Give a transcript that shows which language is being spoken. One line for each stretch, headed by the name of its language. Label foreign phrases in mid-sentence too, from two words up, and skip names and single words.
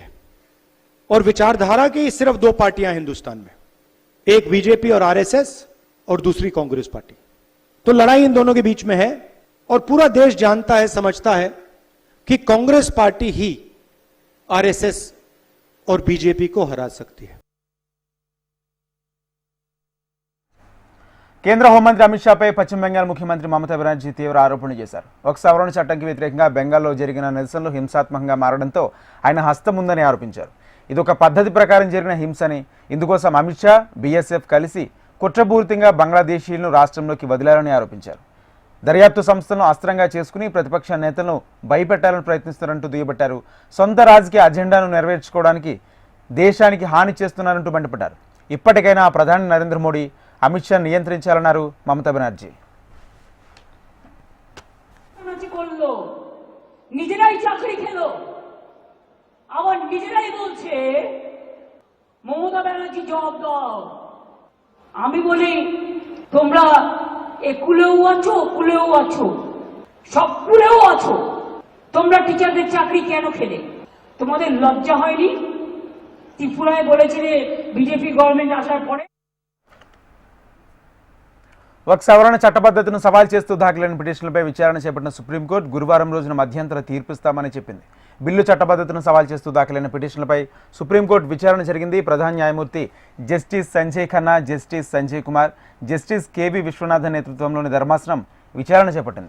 Hindi: और विचारधारा की सिर्फ दो पार्टियां हिंदुस्तान में, एक बीजेपी और आरएसएस और दूसरी कांग्रेस पार्टी। तो लड़ाई इन दोनों के बीच में है और पूरा देश जानता है, समझता है कि कांग्रेस पार्टी ही आरएसएस और बीजेपी को हरा सकती है।
Telugu: కేంద్ర హోంమంత్రి అమిత్ షాపై పశ్చిమ బెంగాల్ ముఖ్యమంత్రి మమతా బెనర్జీ తీవ్ర ఆరోపణలు చేశారు. ఒక సవరణ చట్టంకి వ్యతిరేకంగా బెంగాల్లో జరిగిన నిరసనలు హింసాత్మకంగా మారడంతో ఆయన హస్తం ఉందని ఆరోపించారు. ఇది ఒక పద్ధతి ప్రకారం జరిగిన హింసని, ఇందుకోసం అమిత్ షా, బీఎస్ఎఫ్ కలిసి కుట్రపూరితంగా బంగ్లాదేశీయులను రాష్ట్రంలోకి వదిలారని ఆరోపించారు. దర్యాప్తు సంస్థలను అస్త్రంగా చేసుకుని ప్రతిపక్ష నేతలను భయపెట్టాలని ప్రయత్నిస్తున్నారంటూ దుయ్యబట్టారు. సొంత రాజకీయ అజెండాను నెరవేర్చుకోవడానికి దేశానికి హాని చేస్తున్నారంటూ మండిపడ్డారు. ఇప్పటికైనా ప్రధాని నరేంద్ర మోడీ అమిత్ షా నియంత్రించాలన్నారు మమతా బెనర్జీ.
Bangla: নিজেরাই চাকরি খেলো, আবার নিজেরাই বলছে মমতা ব্যানার্জি জবাব দাও। আমি বলি তোমরা একুলেও আছো, কুলেও আছো, সব কুলেও আছো, তোমরা টিচারদের চাকরি কেন খেলে? তোমাদের লজ্জা হয়নি? ত্রিপুরায় বলেছিলে বিজেপি গভর্নমেন্ট আসার পরে
Telugu: ఒక సవరణ చట్టబద్ధతను సవాల్ చేస్తూ దాఖలైన పిటిషన్లపై విచారణ చేపట్టిన సుప్రీంకోర్టు గురువారం రోజున మధ్యంతర తీర్పిస్తామని చెప్పింది. బిల్లు చట్టబద్ధతను సవాల్ చేస్తూ దాఖలైన పిటిషన్లపై సుప్రీంకోర్టు విచారణ జరిగింది. ప్రధాన న్యాయమూర్తి జస్టిస్ సంజయ్ ఖన్నా, జస్టిస్ సంజయ్ కుమార్, జస్టిస్ కేవి విశ్వనాథన్ నేతృత్వంలోని ధర్మాసనం విచారణ చేపట్టింది.